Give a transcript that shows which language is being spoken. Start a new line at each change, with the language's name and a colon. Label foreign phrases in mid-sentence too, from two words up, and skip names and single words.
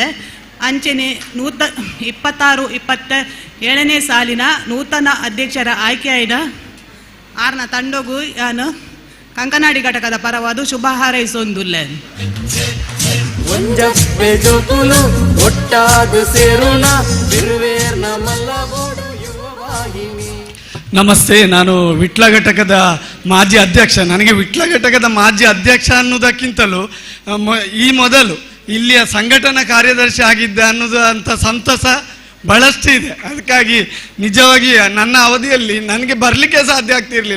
Tulu: ಅಂಚೆನೆ 26-27ನೇ ಸಾಲಿನ ನೂತನ ಅಧ್ಯಕ್ಷರ ಆಯ್ಕೆಯಾಯಿನ ಆರ್ನ ತಂಡೋಗು ಯಾನು ಕಂಕನಾಡಿ ಘಟಕದ ಪರವಾದ ಶುಭ ಹಾರೈಸೊಂದುಲ್ಲೆ.
Kannada: ನಮಸ್ತೆ, ನಾನು ವಿಟ್ಲ ಘಟಕದ ಮಾಜಿ ಅಧ್ಯಕ್ಷ. ನನಗೆ ವಿಟ್ಲ ಘಟಕದ ಮಾಜಿ ಅಧ್ಯಕ್ಷ ಅನ್ನೋದಕ್ಕಿಂತಲೂ ಈ ಮೊದಲು ಇಲ್ಲಿಯ ಸಂಘಟನಾ ಕಾರ್ಯದರ್ಶಿ ಆಗಿದ್ದೆ ಅನ್ನೋದು ಅಂತ ಸಂತಸ ಬಹಳಷ್ಟು ಇದೆ. ಅದಕ್ಕಾಗಿ ನಿಜವಾಗಿ ನನ್ನ ಅವಧಿಯಲ್ಲಿ ನನಗೆ ಬರಲಿಕ್ಕೆ ಸಾಧ್ಯ ಆಗ್ತಿರಲಿಲ್ಲ.